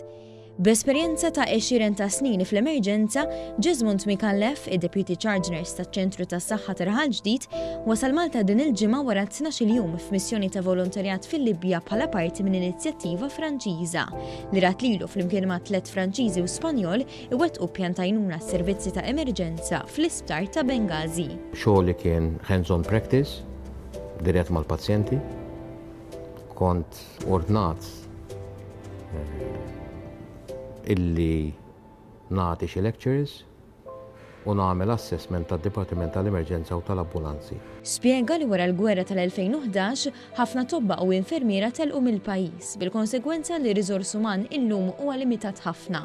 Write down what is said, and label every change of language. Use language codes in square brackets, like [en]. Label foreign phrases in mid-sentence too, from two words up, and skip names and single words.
[mt] B'esperjenza ta' għexieren ta' snin fl-emerġenza, Gesmond Micallef, id- [en] Deputy Charge Nurse [mt] taċ-Ċentru tas-Saħħa ta' Raħal Ġdid, wasal Malta din il-ġimgħa wara 12 jum f'missjoni ta' volontarjat fil-Libja bħala parti minn inizjattiva Franċiża li rat lilu flimkien ma' 3 Franċiżi u Spanjol iwettqu pjan ta' għajnuna s-servizzi ta' emerġenza fl-isptar ta' Benghazi. Xogħol li kien [en] hands-on practice, [mt] dirett mal-pazjenti, kont ordnat illi nagħti xi lectures u nagħmel assessment tad-Dipartiment tal-Emerġenza u tal-Ambulanzi. Spjega li wara l-gwerra tal-2011 ħafna tobba u infermiera telqu mill-pajjiż bil-konsegwenza li riżors uman illum huwa limitat ħafna.